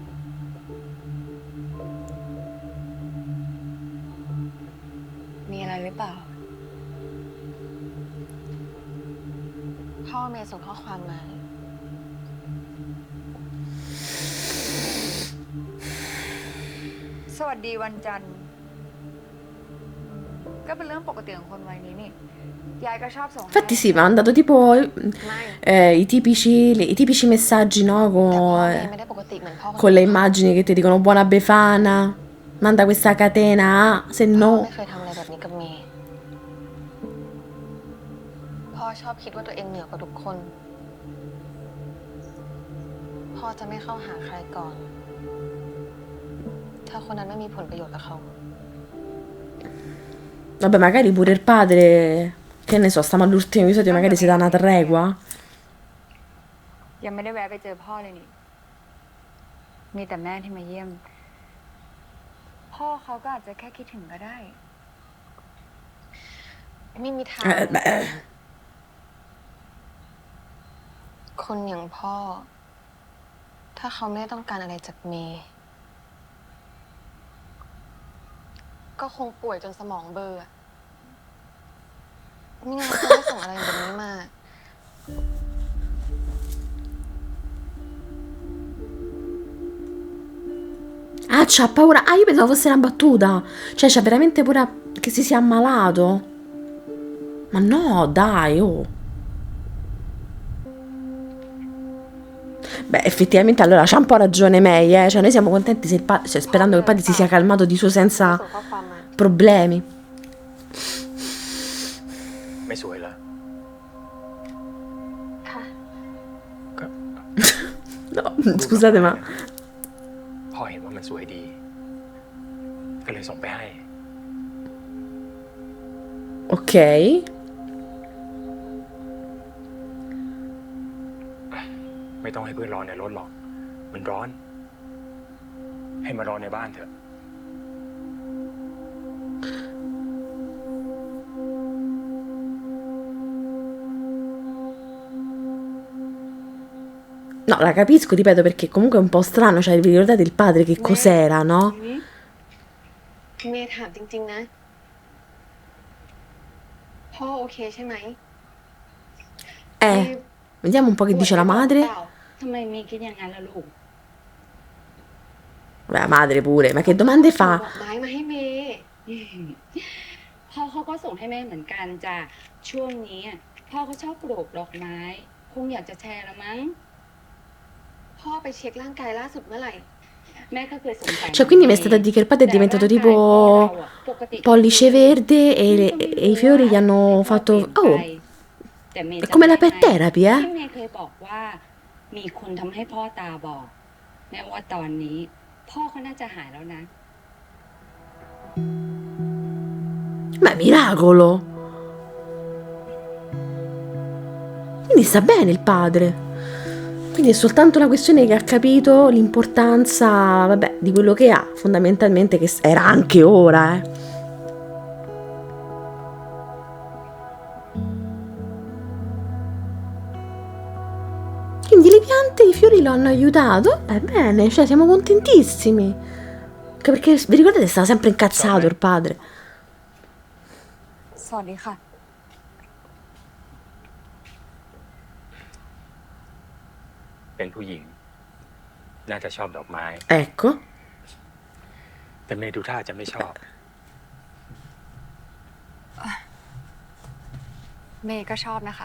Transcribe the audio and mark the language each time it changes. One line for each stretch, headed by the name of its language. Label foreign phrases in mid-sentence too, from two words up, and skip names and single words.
Thai: มีอะไรหรือเปล่า พ่อเมย์ส่งข้อความมา สวัสดีวันจันทร์ ก็เป็นเรื่องปกติของคนวัยนี้นี่ ยายก็ชอบส่ง
Italian: Infatti sì, mi ha mandato tipo i tipici messaggi, no?
Thai: แต่พ่อเมย์ไม่ได้ปกติเหมือนพ่อ
Italian: Con le immagini che ti dicono buona Befana, manda questa catena, se
Thai: พ่อ
Italian: no.
Thai: ไม่เคยทำอะไรแบบนี้กับเมย์พ่อชอบคิดว่าตัวเองเหนือกว่าทุกคน พ่อจะไม่เข้าหาใครก่อน ถ้าคนนั้นไม่มีผลประโยชน์กับเขา
Italian: Vabbè, magari pure il padre, che ne so, stiamo all'ultimo episodio, magari si dà una tregua.
Thai: ยังไม่ได้แวะไปเจอพ่อเลยนี่ มีแต่แม่ที่มาเยี่ยม พ่อเขาก็อาจจะแค่คิดถึงก็ได้ ไม่มีทาง คนอย่างพ่อ ถ้าเขาไม่ต้องการอะไรจากเมย์ก็คงป่วยจนสมองเบลออะไม่งั้นเขาไม่ส่งอะไรแบบนี้มา
Italian: Ah, c'ha paura. Ah, io pensavo fosse una battuta. Cioè, c'ha veramente paura che si sia ammalato. Ma no, dai, oh. Beh, effettivamente allora c'ha un po' ragione May, eh. Cioè, noi siamo contenti se cioè, sperando che il padre si sia calmato di suo senza
Thai: ส่งข้อความมา
Italian: problemi.
Thai: ไม่สวยเหรอ ค่ะ ก็
Italian: No, scusate, ma
Thai: พ่อเห็นว่ามันสวยดี ก็เลยส่งไปให้
Italian: ok.
Thai: ไม่ต้องให้เพื่อนรอในรถหรอก มันร้อน ให้มารอในบ้านเถอะ
Italian: No, la capisco, ripeto, perché comunque è un po' strano. Cioè, vi ricordate il padre che cos'era, no?
Thai: เมย์ถามจริงๆนะ พ่อโอเคใช่ไหม
Italian: Vediamo un po' che dice la madre.
Thai: ทำไมมีคิดอย่างนั้นล่ะลูก
Italian: Beh, la madre pure, ma che domande
Thai: ส่ง
Italian: fa?
Thai: ดอกไม้มาให้เมย์ พ่อเขาก็ส่งให้แม่เหมือนกันจ้ะช่วงนี้อะพ่อเขาชอบปลูกดอกไม้ คงอยากจะแชร์ละมั้ง พ่อไปเช็คร่างกายล่าสุดเมื่อไหร่ แม่ก็เคยสงสัย
Italian: Cioè, quindi mi è stata di che il padre è diventato tipo pollice verde e i fiori gli hanno fatto... Oh,
Thai: แต่เมย์
Italian: è
Thai: จำ
Italian: come la
Thai: ได้
Italian: pet
Thai: ไหม
Italian: therapy,
Thai: ที่
Italian: eh?
Thai: เมย์เคยบอกว่า มีคนทำให้พ่อตาบอดแม้ว่าตอนนี้ พ่อเขาน่าจะหายแล้วนะ
Italian: Ma è miracolo! Quindi sta bene il padre. Quindi è soltanto una questione che ha capito l'importanza, vabbè, di quello che ha, fondamentalmente, che era anche ora, eh. Quindi le piante e i fiori lo hanno aiutato? Bene, cioè siamo contentissimi. Anche perché, vi ricordate, stava sempre incazzato il padre.
Thai: สวัสดีค่ะ เป็นผู้หญิง น่าจะชอบดอกไม้
Italian: Ecco.
Thai: แต่เมย์ดูท่าจะไม่ชอบ เมย์ก็ชอบนะคะ